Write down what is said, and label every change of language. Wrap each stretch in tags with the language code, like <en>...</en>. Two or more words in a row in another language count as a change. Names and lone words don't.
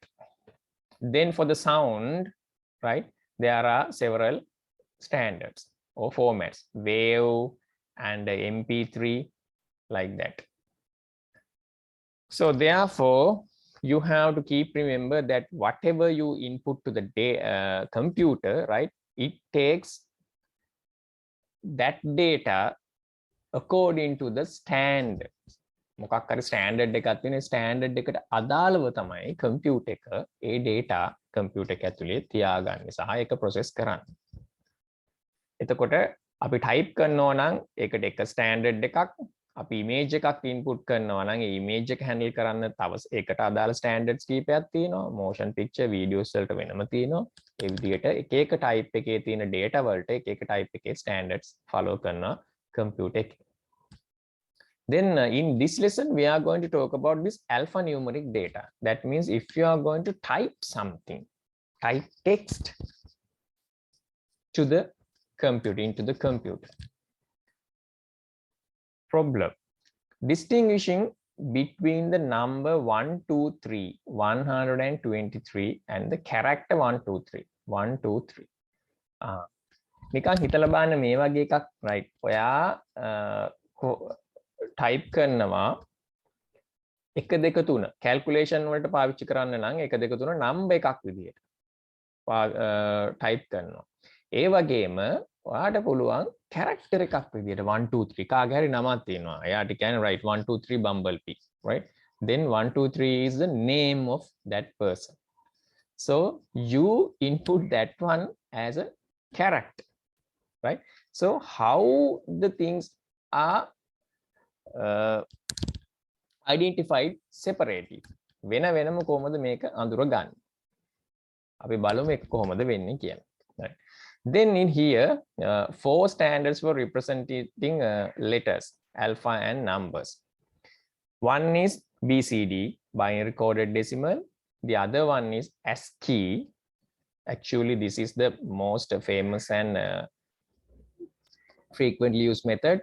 <en>Then for the sound, right, there are several standards or formats, WAV and MP3, like that. So therefore, you have to keep remember that whatever you input to the computer, right, it takes that data according to the standards.</en> <si>මොකක් හරි ස්ටෑන්ඩඩ් එකක් තියෙන ස්ටෑන්ඩඩ් එකට අදාළව තමයි කම්පියුටර් එක ඒ data කම්පියුටර් එක ඇතුලේ තියාගන්නේ සහ ඒක process කරන්නේ. එතකොට අපි type කරනවා නම් ඒකට එක ස්ටෑන්ඩඩ් එකක්, අපි image එකක් input කරනවා නම් ඒ image එක handle කරන්න තව ඒකට අදාළ standards කීපයක් තියෙනවා.</si> <en>motion picture videos</en> <si>වලට වෙනම තියෙනවා. ඒ විදිහට එක එක type එකේ තියෙන data වලට එක එක type එකේ</si> <en>standards follow</en> <si>කරනවා computer එකේ.</si> <en>Then in this lesson, we are going to talk about this alphanumeric data. That means if you are going to type something, type text, to the computer, into the computer. Problem: distinguishing between the number 123 123 and the character 123 123.</en> <si>නිකන් හිතලා බලන්න මේ වගේ එකක් right. ඔයා type කරනවා 1 2 3 calculation වලට පාවිච්චි කරන්න නම් 1 2 3 number එකක් විදියට type කරනවා. ඒ වගේම ඔයාට පුළුවන් character එකක් විදියට 1 2 3 කාගේ හරි නමක් තියෙනවා. එයාට කියන්නේ right 1 2 3 Bumblebee, right?</si> <en>Then 1 2 3 is the name of that person. So you input that one as a character, right? So how the things are identified separately.</en> <si>වෙන වෙනම කොහොමද මේක අඳුරගන්නේ? අපි බලමු ඒක කොහොමද වෙන්නේ කියලා.</si> <en>Right. Then in here, 4 standards for representing letters, alpha and numbers. One is BCD, binary coded decimal. The other one is ASCII. Actually, this is the most famous and frequently used method.</en>